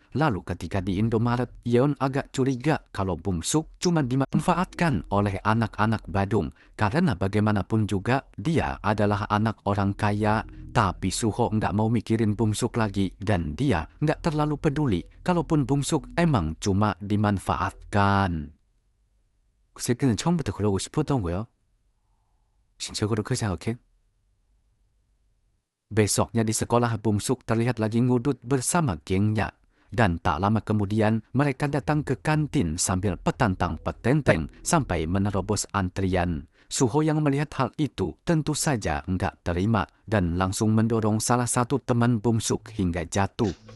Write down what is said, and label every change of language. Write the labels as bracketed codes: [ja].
[id] Lalu ketika di Indomaret, Yeon agak curiga kalau Bum Suk cuma dimanfaatkan oleh anak-anak Badung. Karena bagaimanapun juga dia adalah anak orang kaya, tapi Suho nggak mau mikirin Bum Suk lagi dan dia nggak terlalu peduli kalaupun Bum Suk emang cuma dimanfaatkan. [ko] 그 새끼는 처음부터 그러고 싶었던 거야. 진짜로 그렇게 생각해? [id] Besoknya di sekolah Bum Suk terlihat lagi ngudut bersama gengnya. Dan tak lama kemudian mereka datang ke kantin sambil petantang petenteng sampai menerobos antrian. Suho yang melihat hal itu tentu saja enggak terima dan langsung mendorong salah satu teman Bum Suk hingga jatuh.